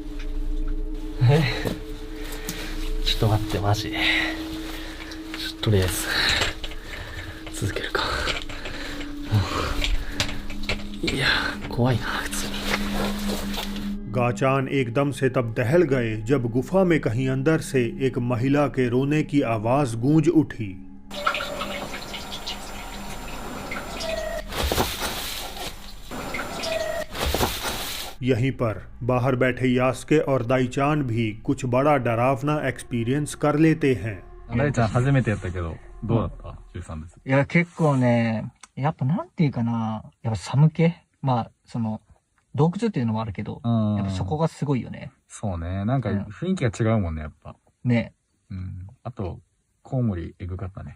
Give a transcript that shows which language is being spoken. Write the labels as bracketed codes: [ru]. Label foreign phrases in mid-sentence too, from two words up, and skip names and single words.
[ja] ちょっと待ってマジ。とりあえず続けるか。いや怖いな普通に。 [hi] गाचान एकदम से तब दहल गए जब गुफा में कहीं अंदर से एक महिला के रोने की आवाज गूंज उठी। यहीं पर बाहर बैठे यास्के और दाईचान भी कुछ बड़ा डरावना एक्सपीरियंस कर लेते हैं। [ja] 大ちゃん初めてやったけどどうだった？中3です。いや結構ね、やっぱなんていうかな、やっぱ寒気、まあその洞窟っていうのもあるけど、やっぱそこがすごいよね。そうね。なんか雰囲気が違うもんね、やっぱ。ね。うん。あと、コウモリエグかったね。